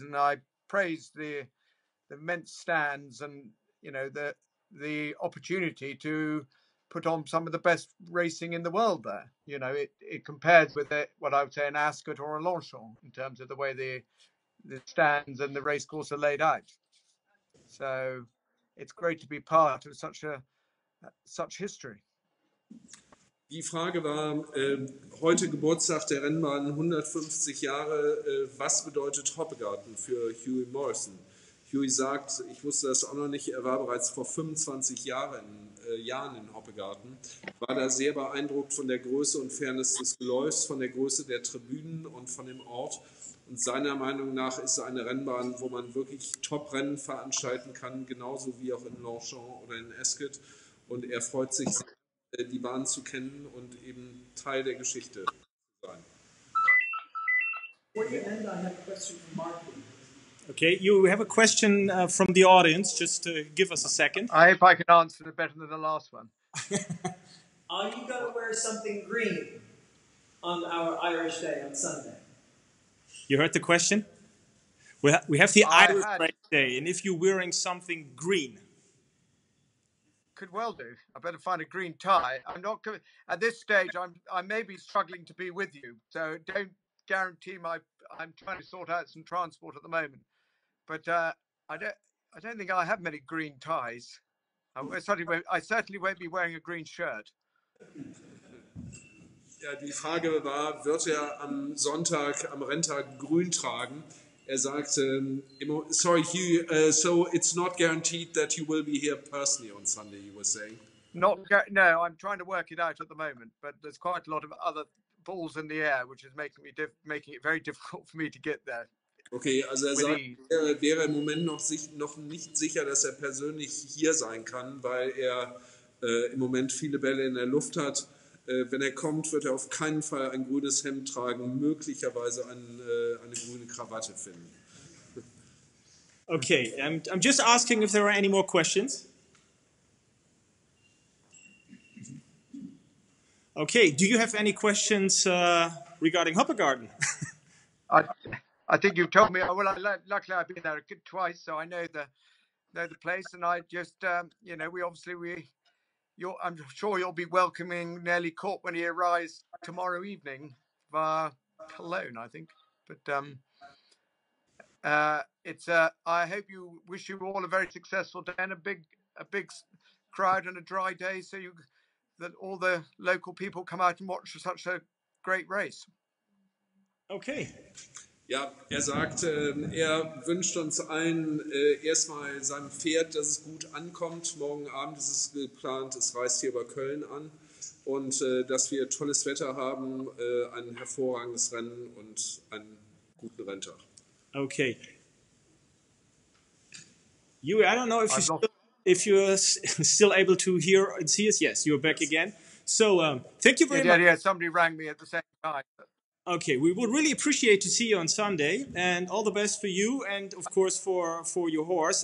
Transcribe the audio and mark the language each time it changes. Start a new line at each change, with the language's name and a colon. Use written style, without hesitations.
English: And I praised the immense stands and the opportunity to put on some of the best racing in the world there. It compares with what I would say an Ascot or a Longchamp in terms of the way the stands and the race course are laid out. So it's great to be part of such history.
German: Die Frage war, heute Geburtstag der Rennbahn, 150 Jahre, was bedeutet Hoppegarten für Hughie Morrison? Hughie sagt, ich wusste das auch noch nicht, er war bereits vor 25 Jahren in Hoppegarten, war da sehr beeindruckt von der Größe und Fairness des Geläufs, von der Größe der Tribünen und von dem Ort. Und seiner Meinung nach ist es eine Rennbahn, wo man wirklich Top-Rennen veranstalten kann, genauso wie auch in Longchamp oder in Ascot. Und er freut sich, die Bahn zu kennen und eben Teil der Geschichte zu sein.
English: Before you end, I have a question from Mark. Okay, you have a question from the audience. Just give us a second. I hope I can answer it better than the last one. Are you going to wear something green on our Irish Day on Sunday? You heard the question? We have the Irish Day, and if you're wearing something green. Could well do. I better find a green tie. I'm not at this stage. I may be struggling to be with you, so don't guarantee I'm trying to sort out some transport at the moment, but I don't think I have many green ties. I certainly won't be wearing a green shirt.
German: Ja, die Frage war, wird er am Sonntag, am Renntag grün tragen? Er sagte,
English: sorry Hugh, so it's not guaranteed that you will be here personally on Sunday, you were saying? No, I'm trying to work it out at the moment, but there's quite a lot of other balls in the air, which is making it very difficult for me to get there.
German: Okay, also er sagt, er wäre im Moment noch nicht sicher, dass er persönlich hier sein kann, weil er im Moment viele Bälle in der Luft hat. Wenn er kommt, wird er auf keinen Fall ein grünes Hemd tragen, möglicherweise eine grüne Krawatte finden.
English: Okay, I'm just asking if there are any more questions. Okay, do you have any questions regarding Hoppegarten? I think you've told me. Well, luckily I've been there twice, so I know the place. And I just, I'm sure you'll be welcoming Nelly Court when he arrives tomorrow evening via Cologne, I think. But I hope wish you all a very successful day and a big crowd and a dry day, so that all the local people come out and watch such a great race. Okay.
German: Ja, er sagt, er wünscht uns allen erstmal seinem Pferd, dass es gut ankommt. Morgen Abend ist es geplant, es reist hier über Köln an. Und dass wir tolles Wetter haben, ein hervorragendes Rennen und einen guten Renntag. Okay.
English: Hughie, I don't know if you're still able to hear and see us. Yes, you're back again. So thank you very much. Yeah, somebody rang me at the same time. Okay, we would really appreciate to see you on Sunday, and all the best for you and, of course, for your horse.